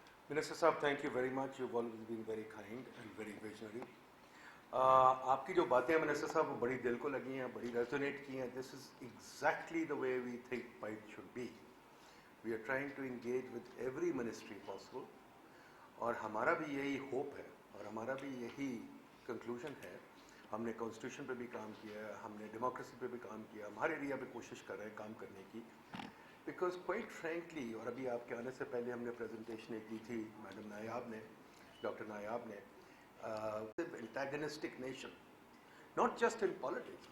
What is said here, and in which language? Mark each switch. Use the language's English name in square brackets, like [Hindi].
[English] Minister Saab, thank you very much. You've always been very kind and very visionary. [Urdu] آپ کی جو باتیں ہیں منسٹر صاحب وہ بڑی دل کو لگی ہیں, بڑی ریزونیٹ کی ہیں. [English] This is exactly the way we think PIDE should be. We are trying to engage with every ministry possible, [Urdu] اور ہمارا بھی یہی ہوپ ہے اور ہمارا بھی یہی کنکلوژن ہے. ہم نے کانسٹیٹیوشن پہ بھی کام کیا ہے, ہم نے ڈیموکریسی پہ بھی کام کیا, ہمارے ایریا پہ کوشش کر رہے ہیں کام کرنے کی. [English] because quite frankly, [Urdu] اور ابھی آپ کے آنے سے پہلے ہم نے پریزنٹیشن ایک کی تھی میڈم نایاب نے, ڈاکٹر نایاب نے, انٹیگنسٹک nation, [English] Not just in politics.